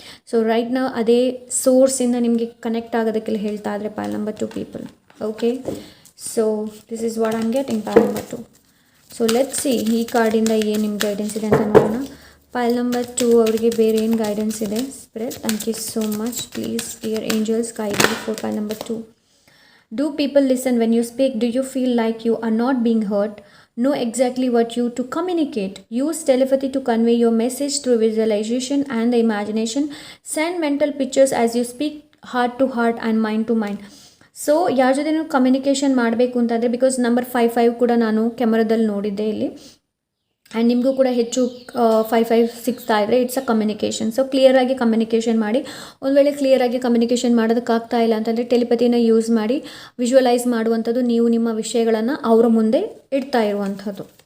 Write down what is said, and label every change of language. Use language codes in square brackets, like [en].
[kn] So right now ಅದೇ ಸೋರ್ಸಿಂದ ನಿಮಗೆ connect ಆಗೋದಕ್ಕೆಲ್ಲ ಹೇಳ್ತಾ ಇದ್ದಾರೆ Pal number 2 people. [en] Okay, so this is what I am getting ಪಾಲ್ number 2. So let's see [kn] ಈ ಕಾರ್ಡಿಂದ ಏನು ನಿಮ್ಗೆ ಗೈಡೆನ್ಸ್ ಇದೆ ಅಂತ ನೋಡೋಣ. ಪಾಲ್ ನಂಬರ್ 2 ಅವರಿಗೆ ಬೇರೆ ಏನು ಗೈಡೆನ್ಸ್ ಇದೆ? [en] Spirit, thank you so much. Please dear angels guide me for ಪಾಲ್ number 2. Do people listen when you speak? Do you feel like you are not being heard? Know exactly what you to communicate. Use telepathy to convey your message through visualization and the imagination. Send mental pictures as you speak, heart to heart and mind to mind. [kn] So ಯಾರ ಜೊತೆ ನೀವು communication ಮಾಡಬೇಕು ಅಂತಂದರೆ, because number 5 ಕೂಡ ನಾನು ಕ್ಯಾಮರಾದಲ್ಲಿ ನೋಡಿದ್ದೆ ಇಲ್ಲಿ, and ನಿಮಗೂ ಕೂಡ ಹೆಚ್ಚು 5 ಸಿಗ್ತಾ ಇದ್ದರೆ [en] It's a communication. [kn] ಸೊ ಕ್ಲಿಯರಾಗಿ ಕಮ್ಯುನಿಕೇಷನ್ ಮಾಡಿ. ಒಂದು ವೇಳೆ ಕ್ಲಿಯರಾಗಿ ಕಮ್ಯುನಿಕೇಷನ್ ಮಾಡೋದಕ್ಕಾಗ್ತಾ ಇಲ್ಲ ಅಂತಂದರೆ ಟೆಲಿಪತಿನ ಯೂಸ್ ಮಾಡಿ ವಿಜುವಲೈಸ್ ಮಾಡುವಂಥದ್ದು, ನೀವು ನಿಮ್ಮ ವಿಷಯಗಳನ್ನು ಅವರ ಮುಂದೆ ಇಡ್ತಾ ಇರುವಂಥದ್ದು.